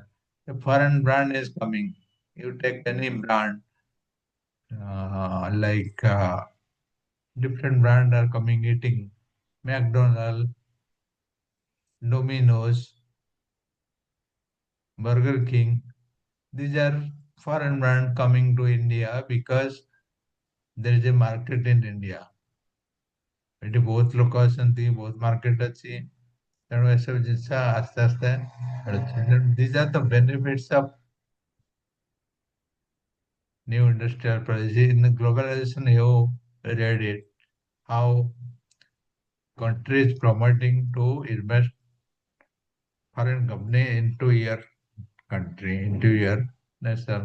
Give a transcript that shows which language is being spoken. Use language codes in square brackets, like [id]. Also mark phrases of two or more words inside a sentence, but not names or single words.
[en] A foreign brand is coming. You take any brand, different brand are coming eating. McDonald's, Domino's, Burger King. These are foreign brand coming to India because there is a market in India. [or] ଏଠି ବହୁତ ଲୋକ ଅଛନ୍ତି, ବହୁତ ମାର୍କେଟ ଅଛି, ତେଣୁ ଏସବୁ ଜିନିଷ ଆସ୍ତେ ଆସ୍ତେ ମିଳୁଛି। [en] These are the benefits of new industrial policy. In the globalization, you read it, how countries promoting to invest foreign company into your country, into your nation.